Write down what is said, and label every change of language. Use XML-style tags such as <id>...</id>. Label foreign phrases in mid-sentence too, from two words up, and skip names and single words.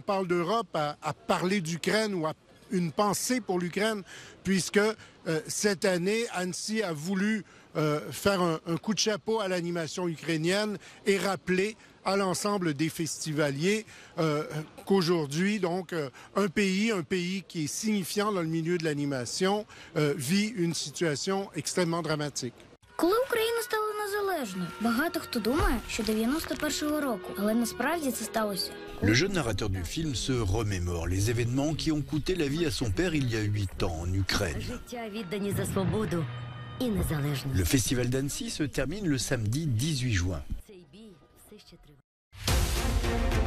<fr>parle d'Europe, à parler d'Ukraine ou à une pensée pour l'Ukraine, puisque cette année, Annecy a voulu faire un coup de chapeau à l'animation ukrainienne et rappeler à l'ensemble des festivaliers qu'aujourd'hui, donc, un pays qui est signifiant dans le milieu de l'animation vit une situation extrêmement dramatique.</fr> <uk>Коли Україна стала незалежною, багато хто думає, що 91-го року, але насправді це сталося.</uk> <fr>Le jeune narrateur du film se remémore les événements qui ont coûté la vie à son père il y a 8 ans en Ukraine.</fr> <uk>Життя віддані за свободу і незалежність.</uk> <fr>Le festival d'Annecy se termine le samedi 18 juin.</fr> <uk>Цей бій все ще триває.</uk>